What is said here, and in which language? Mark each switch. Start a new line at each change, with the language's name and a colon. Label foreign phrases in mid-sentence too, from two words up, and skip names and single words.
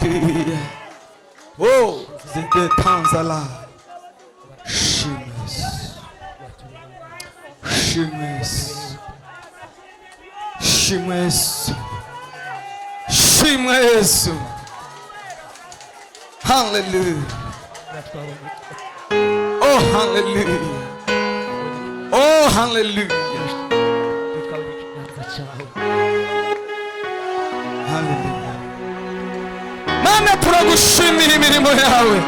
English: Hallelujah. Oh, the times alive. Shameless. Shameless. Shameless. Shameless. Hallelujah. Oh, hallelujah. Oh, hallelujah. Hallelujah.
Kinyarwanda: Mana turagushimira imirimo yawe.